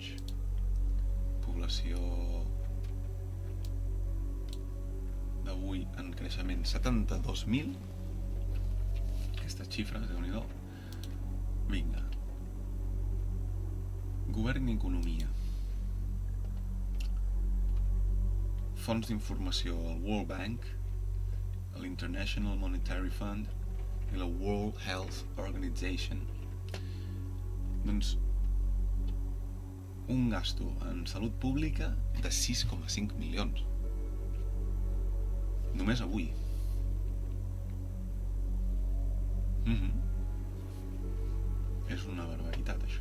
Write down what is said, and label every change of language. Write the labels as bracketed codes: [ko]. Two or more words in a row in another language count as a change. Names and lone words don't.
[ca] Població d'avui en creixement, 72.000. Aquestes xifres, Déu-n'hi-do. Vinga. Govern i economia. Fons d'informació, el World Bank, l'International Monetary Fund i la World Health Organization. Doncs un gasto en salut pública de 6,5 milions. Només avui. És una barbaritat, això.